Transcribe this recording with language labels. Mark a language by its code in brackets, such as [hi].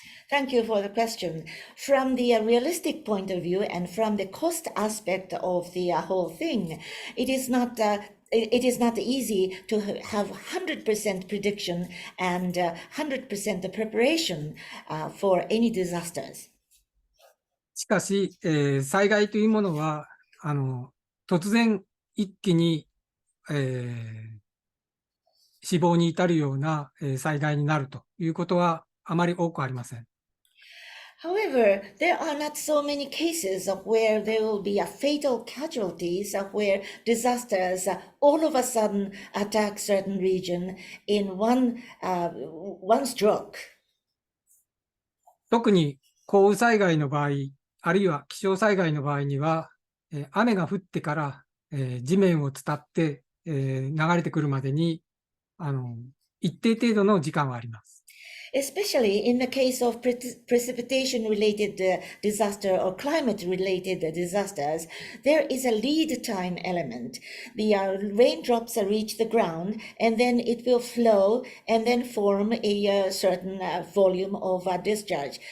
[en] Thank you for the question. From the realistic point of view and from the cost aspect of the whole thing, it is not easy to have 100% prediction and 100% preparation for any disasters. [ja] しかし、災害というものは、突然一気に、死亡に至るような、災害になるということはあまり多くありません。 [en] However, there are not so many cases where there will be fatal casualties, where disasters all of a sudden attack certain region in one stroke. [ja] 特に降雨災害の場合、あるいは気象災害の場合には、雨が降ってから、地面を伝って、流れてくるまでに一定程度の時間はあります。 [en] Especially in the case of precipitation-related disaster or climate-related disasters, there is a lead time element. The raindrops reach the ground, and then it will flow and then form a certain volume of discharge.